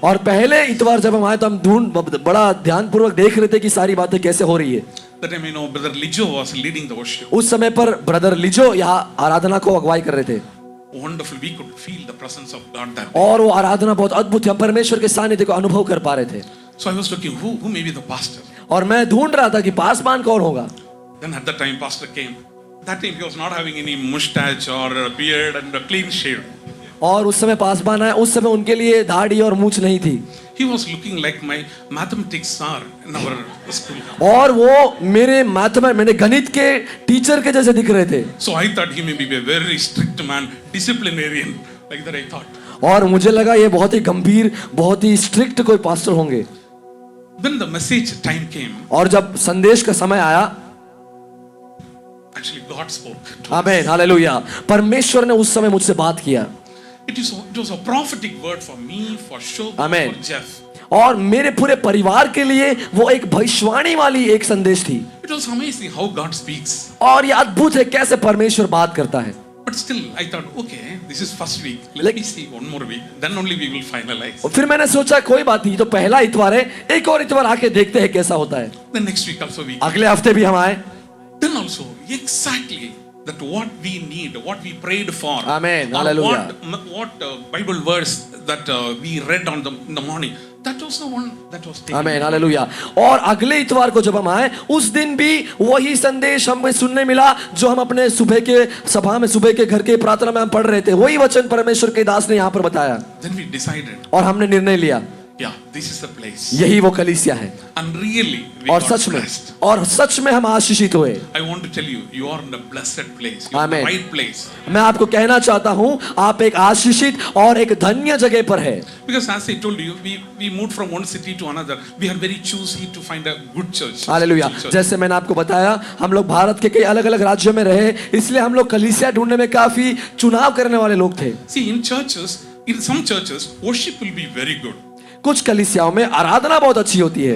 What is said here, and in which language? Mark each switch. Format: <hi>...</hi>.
<hi>और पहले इतवार जब हम आए तो हम बड़ा ध्यानपूर्वक देख रहे थे कि सारी बातें कैसे हो रही है।</hi> <en>That time Brother Lijo was leading the worship.</en> <hi>उस समय पर ब्रदर लिजो यहाँ आराधना को अगुवाई कर रहे थे।</hi> <en>Wonderful, we could feel the presence of God there.</en> <hi>और वो आराधना बहुत अद्भुत थी, हम परमेश्वर के सानिध्य को अनुभव कर पा रहे थे।</hi> <en>So I was looking who may be the pastor.</en> <hi>और मैं ढूंढ रहा था कि पासवान कौन होगा।</hi> <en>Then at that time pastor came. That time he was not having any mustache or a beard and a clean shave.</en> <hi>और उस समय पासवान आए, उस समय उनके लिए दाढ़ी और मूंछ नहीं थी।</hi> <en>He was looking like my mathematics sir in our school.</en> <hi>और वो मेरे गणित के टीचर के जैसे दिख रहे थे।</hi> <en>So I thought he may be a very strict man, disciplinarian, like that I thought.</en> <hi>और मुझे लगा ये बहुत ही गंभीर, बहुत ही स्ट्रिक्ट कोई पास्टर होंगे।</hi> <en>Then the message time came.</en> <hi>और जब संदेश का समय आया,</hi> <en>Actually God spoke.</en> <hi>आमीन, हालेलुया, परमेश्वर ने उस समय मुझसे बात किया।</hi> <en>It was a prophetic word for me, for Shobha, Amen. for Jeff.</en> <hi>और मेरे पूरे परिवार के लिए वो एक भविष्यवाणी वाली एक संदेश थी।</hi> <en>It was amazing how God speaks.</en> <hi>और ये अद्भुत है कैसे परमेश्वर बात करता है।</hi> <en>But still, I thought, okay, this is first week. Let me see one more week. Then only we will finalize.</en> <hi>और फिर मैंने सोचा कोई बात नहीं, तो पहला इतवार है, एक और इतवार आके देखते हैं कैसा होता है।</hi> <en>The next week also we.</en> <hi>अगले हफ्ते भी हम आए।</hi> <en>Then also exactly that what we need, what we prayed for. Amen. Or Hallelujah. what Bible verse that we read in the morning. That was the one that was taken.</en> <hi>आमीन, hallelujah. और अगले इतवार को जब हम आए, उस दिन भी वही संदेश हमें सुनने मिला जो हम अपने सुबह के सभा में, सुबह के घर के प्रार्थना में हम पढ़ रहे थे। वही वचन परमेश्वर के दास ने यहाँ पर बताया।</hi> <en>Then we decided.</en> <hi>और हमने निर्णय लिया,</hi> <en>Yeah, this is the place.</en> <hi>यही वो कलीसिया है।</hi> <en>And really, we</en> <hi>और</hi> <en>got blessed.</en> <hi>सच में हम आशीषित हुए।</hi> <en>I want to tell you, you are in the blessed place. You are in Amen. the right place.</en> <hi>मैं आपको कहना चाहता हूँ, आप एक आशीषित और एक धन्य जगह पर है।</hi> <en>Because as I told you, we moved from one city to another. We are very choosy to find a good church.</en> <hi>Hallelujah. जैसे मैंने आपको बताया, हम लोग भारत के कई अलग-अलग राज्यों में रहे, इसलिए हम लोग कलीसिया ढूंढने में काफी चुनाव करने वाले लोग थे।</hi> <en>See, in some churches, worship will be very good.</en> <hi>कुछ कलीसियाओं में आराधना बहुत अच्छी होती है,</hi>